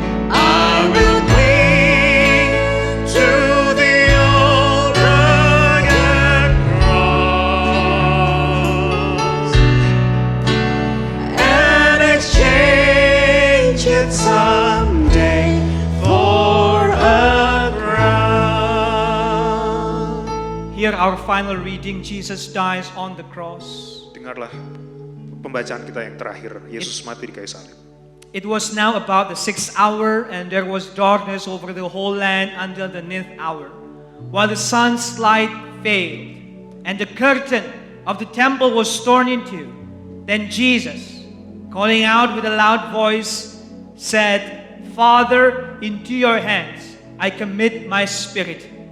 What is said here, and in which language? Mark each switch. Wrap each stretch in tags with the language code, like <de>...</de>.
<en>I will cling to the old rugged cross and exchange it someday for a crown. Here our final reading, Jesus dies on the cross.</en> <id>Dengarlah pembacaan kita yang terakhir, Yesus mati di kayu salib.</id> <en>It was now about the 6th hour, and there was darkness over the whole land until the 9th hour, while the sun's light failed, and the curtain of the temple was torn in two. Then Jesus, calling out with a loud voice, said, Father, into your hands I commit my spirit.</en>